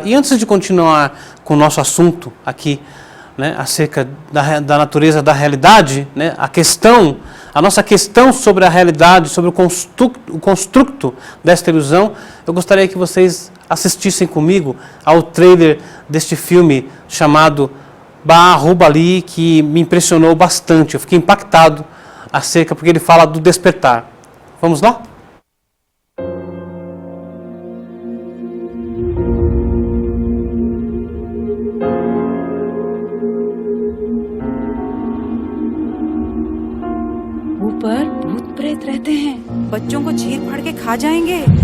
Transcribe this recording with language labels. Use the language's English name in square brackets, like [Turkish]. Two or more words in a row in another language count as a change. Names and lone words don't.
[Portuguese] E antes de continuar com o nosso assunto aqui, né, acerca da natureza da realidade, né, a nossa questão sobre a realidade, sobre o construto desta ilusão, eu gostaria que vocês assistissem comigo ao trailer deste filme chamado Bahubali, que me impressionou bastante. Eu fiquei impactado porque ele fala do despertar. Vamos lá? [Hindi] ऊपर भूत प्रेत रहते हैं, बच्चों को चीर फाड़ के खा जाएंगे।